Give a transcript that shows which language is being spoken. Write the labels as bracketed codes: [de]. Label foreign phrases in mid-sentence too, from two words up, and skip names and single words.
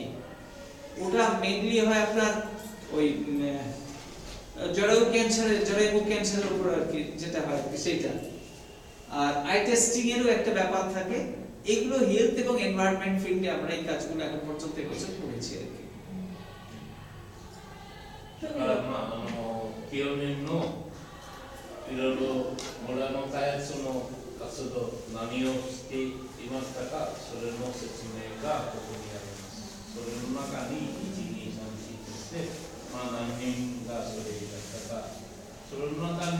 [bn] ওটা মেইনলি হয় আপনার ওই জরায়ু ক্যান্সারের উপর আর কি, যেটা হয় সেইটা। আর আই টেস্টিং এরও একটা ব্যাপার থাকে। এগুলো হেলথ এবং এনভায়রনমেন্ট ফিল্ডে আমরা এই কাজগুলো এখন পর্যন্ত এবছর করেছি আর কি। [ja] だからまあ去年のいろいろ村の開発の活動何をしていましたか、それの説明がここにあります。それの中に1、2、3、4として、まあ、何人がそれだったか、それの中